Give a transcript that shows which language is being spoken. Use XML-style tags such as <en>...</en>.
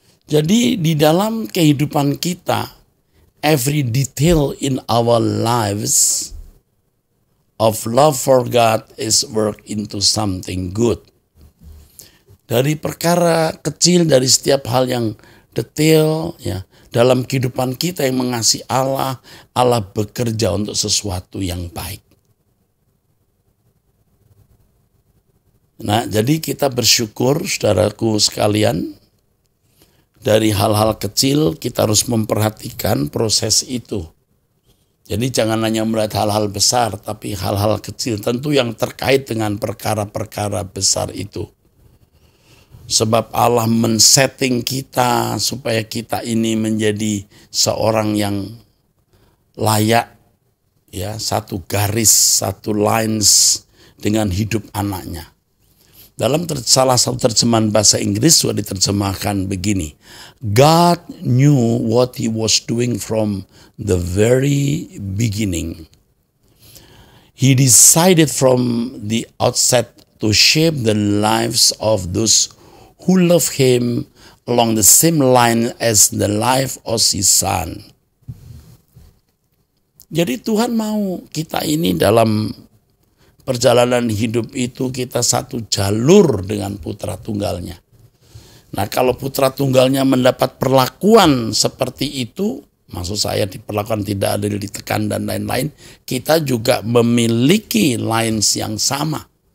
<id>Jadi di dalam kehidupan kita,</id> <en>every detail in our lives of love for God is worked into something good.</en> <id>Dari perkara kecil, dari setiap hal yang detail ya, dalam kehidupan kita yang mengasihi Allah, Allah bekerja untuk sesuatu yang baik. Nah, jadi kita bersyukur saudaraku sekalian, dari hal-hal kecil kita harus memperhatikan proses itu. Jadi jangan hanya melihat hal-hal besar, tapi hal-hal kecil tentu yang terkait dengan perkara-perkara besar itu. Sebab Allah men-setting kita supaya kita ini menjadi seorang yang layak, ya, satu garis, satu lines dengan hidup anaknya. Dalam salah satu terjemahan bahasa Inggris sudah diterjemahkan begini.</id> <en>God knew what he was doing from the very beginning. He decided from the outset to shape the lives of those who love him along the same line as the life of his son.</en> <id>Jadi Tuhan mau kita ini dalam perjalanan hidup itu kita satu jalur dengan putra tunggalnya. Nah, kalau putra tunggalnya mendapat perlakuan seperti itu, maksud saya diperlakukan tidak adil, ditekan dan lain-lain, kita juga memiliki lines yang sama.</id>